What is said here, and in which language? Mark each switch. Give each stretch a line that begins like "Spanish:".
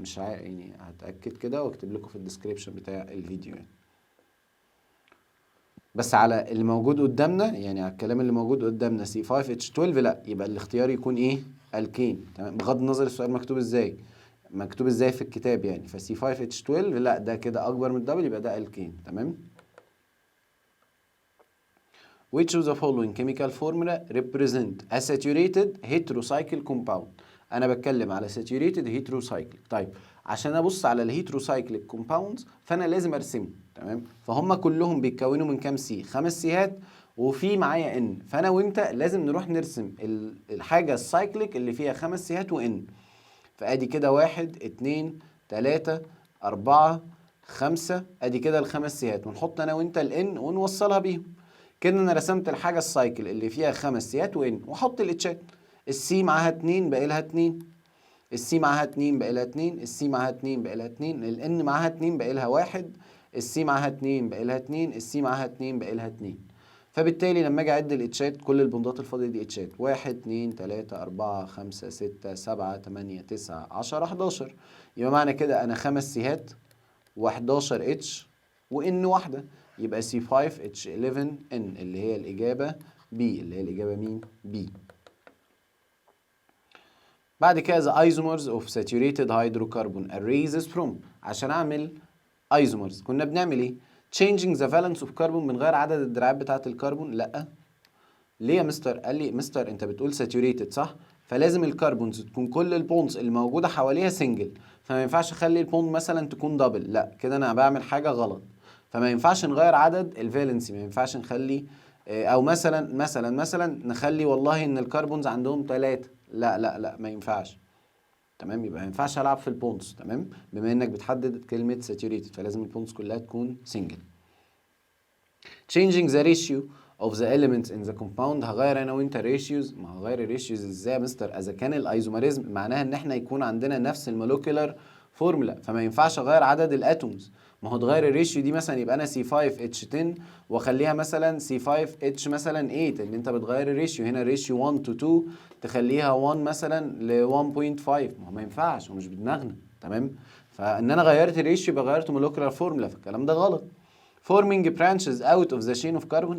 Arabic: مش يعني هتاكد كده واكتب لكم في الديسكريبشن بتاع الفيديو يعني. بس على اللي موجود قدامنا، يعني على الكلام اللي موجود قدامنا C5H12 لا، يبقى الاختيار يكون ايه؟ الكين. تمام؟ بغض النظر السؤال مكتوب ازاي، مكتوب ازاي في الكتاب يعني. فC5H12 لا، ده كده اكبر من الدبل، يبقى ده الكين.
English: تمام؟ Which of the following chemical formula represent a saturated heterocycle compound؟
Arabic: أنا بتكلم على
English: saturated heterocyclic.
Arabic: طيب عشان أبص على الهيتروسايكليك compounds فأنا لازم أرسمهم. تمام؟ فهم كلهم بيتكونوا من كام سي؟ 5 سيهات، وفي معايا ان. فأنا وأنت لازم نروح نرسم الحاجة السايكليك اللي فيها 5 سيهات وان. فأدي كده 1 2 3 4 5، أدي كده الخمس سيهات، ونحط أنا وأنت الان ونوصلها بيهم. كده انا رسمت الحاجه السايكل اللي فيها 5 سيات وان، واحط الاتشات. السي معاها 2 باقي لها 2، السي معاها 2 باقي لها 2، السي معاها 2 باقي لها 2، الان معاها 2 باقي لها 1، السي معاها 2 باقي لها 2، السي معاها 2 باقي لها 2. فبالتالي لما اجي اعد الاتشات، كل البندات الفاضيه دي اتشات: 1 2 3 4 5 6 7 8 9 10 11. يبقى معنى كده انا 5 سيهات و11 اتش وان واحده. يبقى C5H11N اللي هي الإجابة B، اللي هي الإجابة مين؟ B. بعد كده
English: the isomers of saturated hydrocarbon arrays from.
Arabic: عشان أعمل isomers كنا بنعمل إيه؟
English: changing the valence of carbon،
Arabic: بنغير عدد الدراعات بتاعة الكربون؟ لأ. ليه يا مستر؟ قال لي مستر أنت بتقول saturated صح؟ فلازم الكربونز تكون كل البونز اللي موجودة حواليها سنجل، فما ينفعش أخلي البوند مثلا تكون دبل، لأ كده أنا بعمل حاجة غلط. فما ينفعش نغير عدد الفالنسي، ما ينفعش نخلي أو مثلا نخلي والله إن الكربونز عندهم 3، لا لا لا ما ينفعش. تمام، يبقى ما ينفعش العب في البونز. تمام، بما انك بتحدد كلمه ساتوريتد فلازم البونز كلها تكون سنجل.
English: changing the ratio of the elements in the compound.
Arabic: هغير انا وانت ratios. ما هغير الريشيوز ازاي يا مستر؟ اذا كان الايزوميريزم معناها ان احنا يكون عندنا نفس المولكيولر فورمولا، فما ينفعش اغير عدد الاتومز. ما هو تغير الريشيو دي مثلا يبقى انا C5H10 واخليها مثلا C5H مثلا 8، ان انت بتغير الريشيو. هنا الريشيو 1 to 2 تخليها 1 مثلا ل 1.5. ما ينفعش ومش بدماغنا. تمام، فان انا غيرت الريشيو يبقى غيرت مولكيولر فورمولا، فالكلام ده غلط.
English: forming branches out of the chain of carbon.